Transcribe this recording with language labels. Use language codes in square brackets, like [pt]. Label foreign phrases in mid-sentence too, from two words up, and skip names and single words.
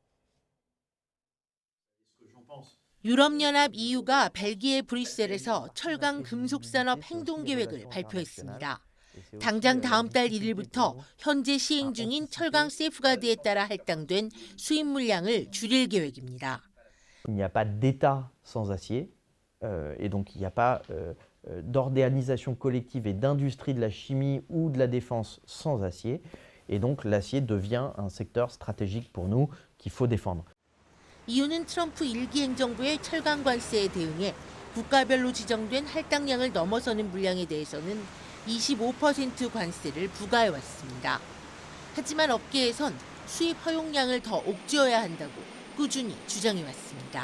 [ko] 유럽연합 EU가 벨기에 브뤼셀에서 철강 금속산업 행동계획을 발표했습니다. 당장 다음 달 1일부터 현재 시행 중인 철강 세이프가드에 따라 할당된 수입 물량을 줄일 계획입니다. [fr] Il n'y a pas d'État sans acier, et donc il n'y a pas d'organisation collective et d'industrie de la chimie ou de la défense sans acier, et donc l'acier devient un secteur stratégique pour nous qu'il faut défendre. [ko] EU는 트럼프 1기 행정부의 철강 관세에 대응해 국가별로 지정된 할당량을 넘어서는 물량에 대해서는 25% 관세를 부과해왔습니다. 하지만 업계에선 수입 허용량을 더 옥죄어야 한다고 꾸준히 주장해왔습니다.